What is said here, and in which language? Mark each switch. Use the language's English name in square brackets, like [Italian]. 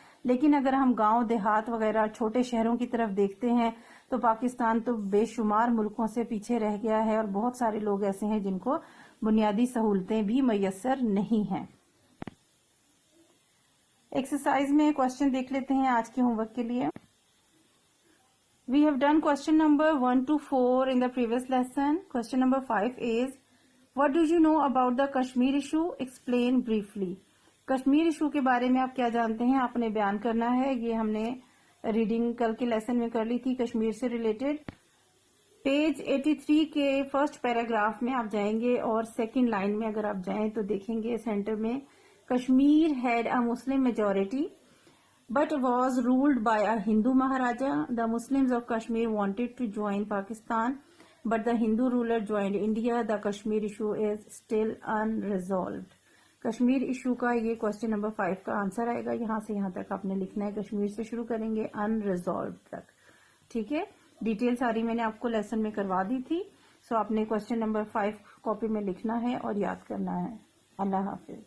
[Urdu] لیکن اگر ہم گاؤں دیہات وغیرہ چھوٹے شہروں کی طرف دیکھتے ہیں تو پاکستان تو بے شمار ملکوں سے پیچھے رہ گیا ہے، اور بہت سارے لوگ ایسے ہیں جن کو بنیادی سہولتیں بھی میسر نہیں ہیں. ایکسرسائز میں کوشچن دیکھ لیتے ہیں آج کے ہوم ورک کے لیے. [English] We have done question number 1 to 4 in the previous lesson. Question number 5 is, what do you know about the Kashmir issue? Explain briefly. [Urdu] Kashmir issue کے بارے میں آپ کیا جانتے ہیں، آپ نے بیان کرنا ہے. یہ ہم نے ریڈنگ کل کے لیسن میں کر لی تھی کشمیر سے ریلیٹڈ. پیج 83 کے فرسٹ پیراگراف میں آپ جائیں گے اور سیکنڈ لائن میں اگر آپ جائیں تو دیکھیں گے سینٹر میں [English] Kashmir had a Muslim majority but was ruled by a Hindu Maharaja. The Muslims of Kashmir wanted to join Pakistan, but the Hindu ruler joined India. The Kashmir issue is still unresolved. [Urdu] Kashmir issue کا یہ question number 5 کا answer آئے گا. یہاں سے یہاں تک آپ نے لکھنا ہے، کشمیر سے شروع کریں گے unresolved تک. ٹھیک ہے، ڈیٹیل ساری میں نے آپ کو لیسن میں کروا دی تھی. سو آپ نے کوشچن نمبر 5 کاپی میں لکھنا ہے اور یاد کرنا ہے. اللہ حافظ.